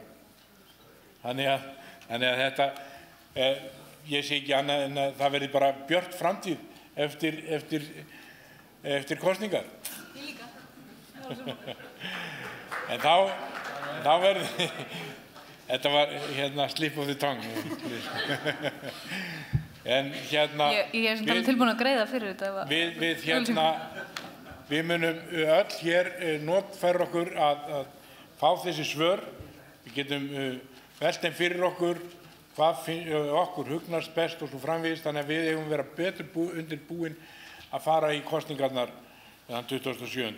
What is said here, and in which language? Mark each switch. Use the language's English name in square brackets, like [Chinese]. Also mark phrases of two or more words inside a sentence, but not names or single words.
[Icelandic] Þannig að þetta, ég sé ekki annað en að það verði bara björt framtíð eftir kosningar. Ég líka. En þá verði, þetta var [English] slip of the tongue. [Icelandic] En Ég er svona tilbúin að greiða fyrir þetta. Við munum öll hér notfæra okkur að fá þessi svör. Við getum velt þeim fyrir okkur hvað okkur hugnast best og svo framvegis, þannig að við eigum að vera betur undirbúin að fara í kosningarnar þann 27.